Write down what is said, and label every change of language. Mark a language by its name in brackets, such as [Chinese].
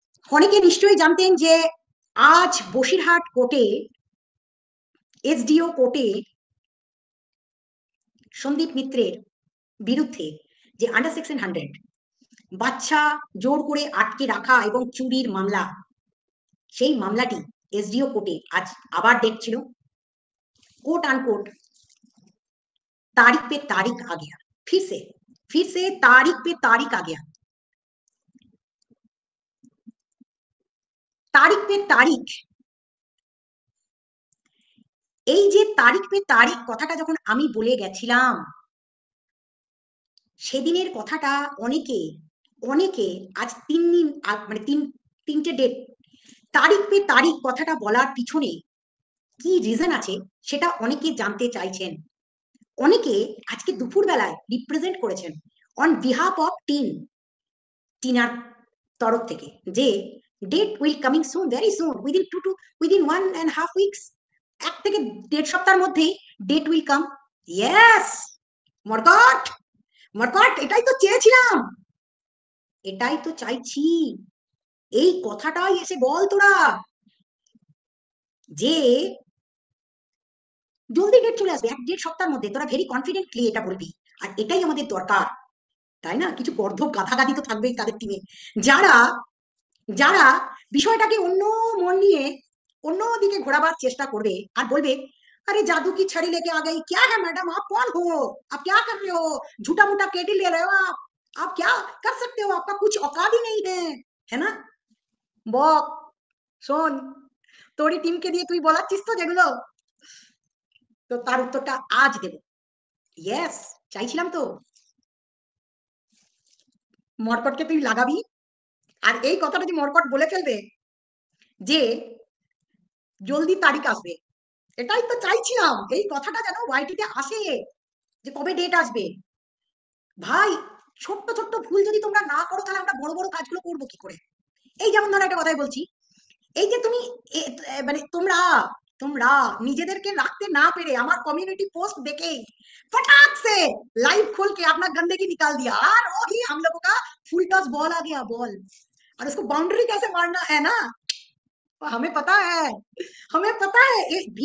[Bangla] অনেকে নিশ্চয়ই জানতেন যে আজ বসিরহাট কোর্টে, এসডিও কোর্টে সন্দীপ মিত্রের বিরুদ্ধে যে আন্ডার সেকশন 100 বাচ্চা জোর করে আটকে রাখা এবং চুরির মামলা, সেই মামলাটি एसडीओ कोर्टे आज আবার ডেট ছিল। [Hindi] कोट अनकोट तारीख पे तारीख आ गया, फिर से तारीख पे तारीख आ गया। तारीख पे तारीख, [Bangla] এই যে তারিখ পে তারিখ কথাটা যখন আমি বলে গেছিলাম, সেদিনের কথাটা অনেকে অনেকে আজ 3 দিন মানে তিনটে ডেট তারিখ পে তারিখ কথাটা বলার পিছনে কি রিজন আছে সেটা অনেকে জানতে চাইছেন। অনেকে আজকে দুপুরবেলায় রিপ্রেজেন্ট করেছেন অন বিহাফ অফ টিনার তরফ থেকে যে [English] date will coming soon, very soon, [Bangla] within 1.5 weeks, 1 থেকে 1.5 সপ্তাহের মধ্যেই ডেট উইল কাম। ইয়েস মরকট, মরকট এটাই তো চেয়েছিলাম, এটাই তো চাইছি। এই কথাটাই এসে বল তোরা যে জলদি ডেট চলে আসবে 1-1.5 সপ্তাহের মধ্যে, তোরা ভেরি কনফিডেন্টলি এটা বলবি। আর এটাই আমাদের দরকার, তাই না? কিছু গর্ধব গাধাগাধি তো থাকবেই তাদের টিমে, যারা যারা বিষয়টাকে অন্য মন নিয়ে অন্যদিকে ঘোরাবার চেষ্টা করবে আর বলবে [Hindi] अरे जादू की छड़ी लेके आ गई, क्या है मैडम, आप कौन हो, आप क्या कर रहे हो, झूठा मूठा केडी ले रहे हो आप क्या कर सकते हो, आपका कुछ औकात ही नहीं है ना? [Bangla] বক, শোন, তোরই টিমকে দিয়ে তুই বলাচ্ছিস তো যেগুলো, তো তার উত্তরটা আজ দেব। ইয়েস, চাইছিলাম তো মরকটকে তুই লাগাবি। আর এই কথাটা যে মরকট বলে ফেলবে যে জলদি তারিখ আসবে, এটাই তো চাইছিলাম, এই কথাটা যেন ওয়াইটিতে আসে যে কবে ডেট আসবে। ভাই, ছোট্ট ছোট্ট ভুল যদি তোমরা না করো তাহলে আমরা বড় বড় কাজগুলো করবো কি করে? এই যেমন ধরো একটা কথাই বলছি, এই যে তুমি মানে তোমরা তোমরা নিজেদেরকে রাখতে না [Hindi] पेरे আমার कम्युनिटी पोस्ट देखे फटाक से लाइव खोल के अपना गंदगी निकाल दिया, और वही हम लोगों का फुल टॉस बॉल आ गया, बॉल, और उसको बाउंड्री कैसे मारना है ना, हमें पता है, हमें पता है।